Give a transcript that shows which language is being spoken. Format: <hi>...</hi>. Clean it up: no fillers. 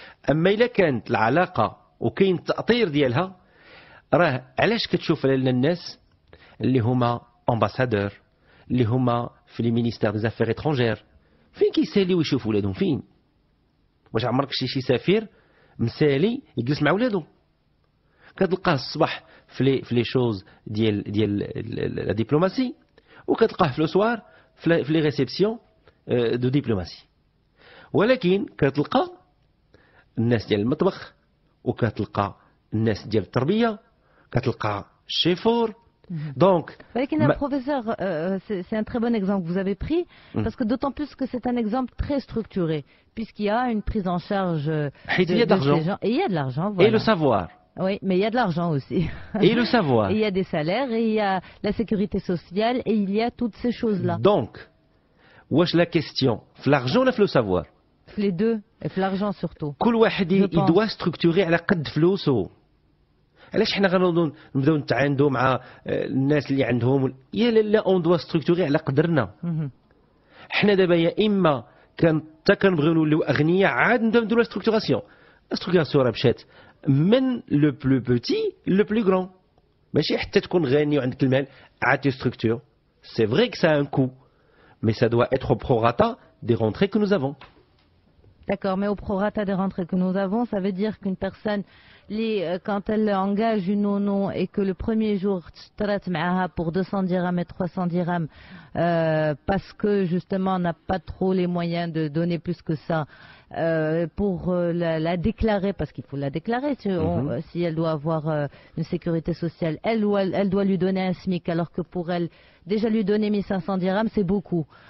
<ar>اما الا كانت العلاقه وكاين التاطير ديالها، راه علاش كتشوف لنا الناس اللي هما امباسادور، اللي هما في</ar> <fr>لي مينيستير دي زافير اترونجير،</fr> <ar>فين كيساليو يشوفوا ولادهم؟ فين؟ واش عمرك شي سفير مسالي يجلس مع ولادو؟ كتلقاه الصباح في لي شوز ديال لا دبلوماسي، وكتلقاه في لو سوار في</ar> <fr>لي ريسبسيون دو دبلوماسي.</fr> <ar>ولكن كتلقى الناس ديال المطبخ، وكتلقى الناس ديال التربيه، كتلقى الشيفور.</ar> <fr>Donc, professeur, c'est un très bon exemple que vous avez pris, parce que d'autant plus que c'est un exemple très structuré, puisqu'il y a une prise en charge de ces gens. Et il y a de l'argent, voilà. Et le savoir. Oui, mais il y a de l'argent aussi. Et le savoir. Et il y a des salaires, et il y a la sécurité sociale, et il y a toutes ces choses-là. Donc, wesh la question, l'argent ou le savoir? Les deux, et l'argent surtout.</fr> <ar>كل واحد يدوى structurer على قد فلوسه. علاش حنا غنوضوا نبداو نتعاندوا مع الناس اللي عندهم؟ يا</ar> <fr>لا اون دوا ستركتوري</fr> <ar>على قدرنا. حنا دابا يا اما حتى كنبغيو نوليو اغنياء عاد نبداو نديروا ستركتوراسيون. ستركتوراسيون راه مشات من</ar> <fr>لو بلو بوتي لو بلو غران،</fr> <ar>ماشي حتى تكون غني وعندك المال عاد تي ستركتور.</ar> <fr>سي فري que ça a un coût, mais ça doit être au prorata des rentrées que nous avons. D'accord, mais au prorata des rentrées que nous avons, ça veut dire qu'une personne, quand elle engage une nounou et que le premier jour, pour 200 dirhams et 300 dirhams, parce que justement on n'a pas trop les moyens de donner plus que ça, pour la déclarer, parce qu'il faut la déclarer, si elle doit avoir une sécurité sociale, elle doit lui donner un SMIC, alors que pour elle, déjà lui donner 1500 dirhams, c'est beaucoup.</fr>